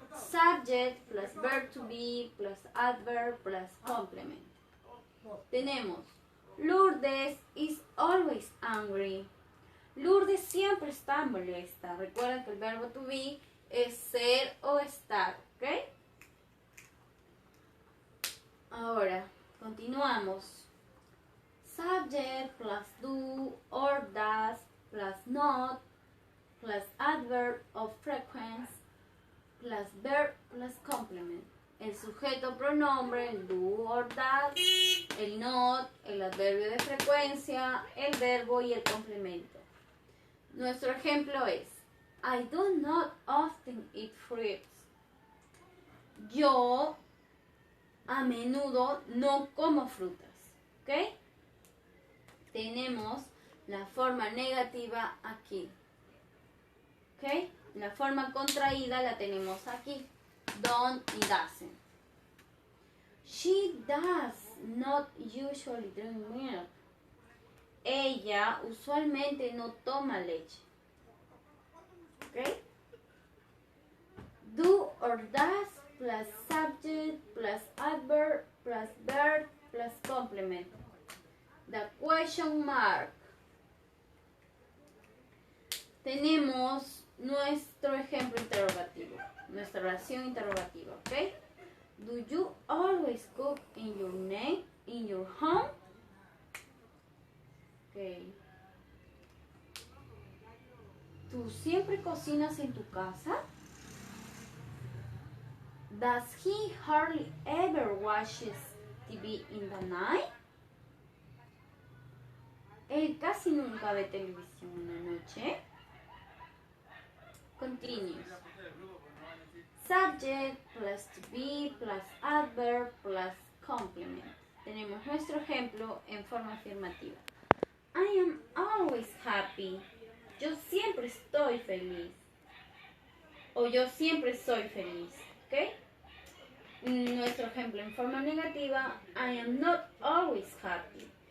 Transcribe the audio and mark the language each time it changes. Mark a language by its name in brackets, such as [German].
[English] Subject plus verb to be plus adverb plus complement. [Spanish] Tenemos [English] Lourdes is always angry. [Spanish] Lourdes siempre está molesta. Recuerden que el verbo to be es ser o estar, ¿ok? Ahora, continuamos. [English] Subject plus do or does plus not plus adverb of frequency plus verb plus complement. [Spanish] El sujeto pronombre, el do or does, el not, el adverbio de frecuencia, el verbo y el complemento. Nuestro ejemplo es: [English] I do not often eat fruits. [Spanish] Yo a menudo no como frutas. ¿Ok? Tenemos la forma negativa aquí. ¿Ok? La forma contraída la tenemos aquí. [English] Don't y doesn't. She does not usually drink milk. [Spanish] Ella usualmente no toma leche. ¿Ok? [English] Do or does plus subject plus adverb plus verb plus complement. The question mark. [Spanish] Tenemos nuestro ejemplo interrogativo, nuestra oración interrogativa, ¿ok? [English] Do you always cook in your home? Ok. [Spanish] ¿Tú siempre cocinas en tu casa? [English] Does he hardly ever watches TV in the night? [Spanish] Él casi nunca ve televisión en la noche. [English] Continues. Subject plus to be plus adverb plus complement. [Spanish] Tenemos nuestro ejemplo en forma afirmativa. [English] I am always happy. [Spanish] Yo siempre estoy feliz. O yo siempre soy feliz. ¿Ok? Nuestro ejemplo en forma negativa. [English] I am not always happy.